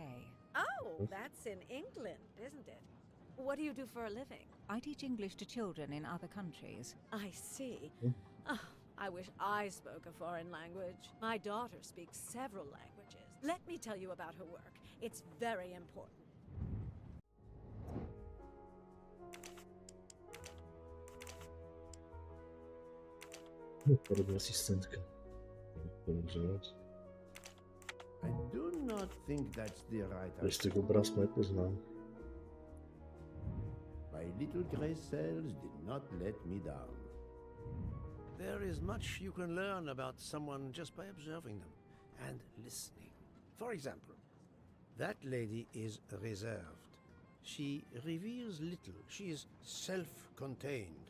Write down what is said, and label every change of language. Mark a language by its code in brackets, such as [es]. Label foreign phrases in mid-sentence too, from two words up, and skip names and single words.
[en] Oh, that's in England, isn't it? What do you do for a living? I teach English to children in other countries. I see. Oh, I wish I spoke a foreign language. My daughter speaks several languages. Let me tell you about her work. It's very important. [cs] Podobně asistentka. [en] I do not think that's the right [cs] Ještě obraz nepoznám. [en] My little grey cells did not let me down. There is much you can learn about someone just by observing them and listening. For example, that lady is reserved. She reveals little. She is self-contained.